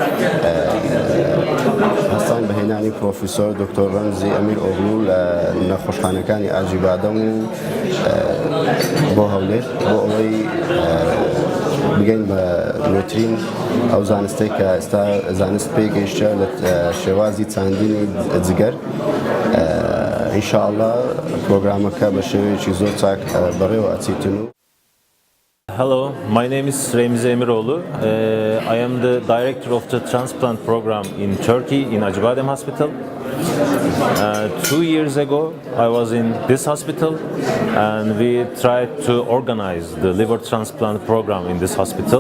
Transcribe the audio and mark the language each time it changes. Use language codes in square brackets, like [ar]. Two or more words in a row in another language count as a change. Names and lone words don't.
[ckb] هەستان بەهێنانی پرۆفیسۆر دکتۆر ڕەمزی ئەمیر ئۆغلو لە نەخۆشخانەکانی ئاجی بادەم و بۆ هەولێر بۆ ئەوەی بگەین بە نوێترین ئەو زانستەی کە ئێستا زانست پێی گەیشتە لە شێوازی چاندنی جگەر ئینشاءالله پرۆگرامەکە بە شێوەیەکی زۆر چاک بەڕێوە ئەچیتن و [en] Hello, my name is Remzi Emiroğlu. I am the director of the transplant program in Turkey, in Acıbadem Hospital. 2 years ago, I was in this hospital and we tried to organize the liver transplant program in this hospital.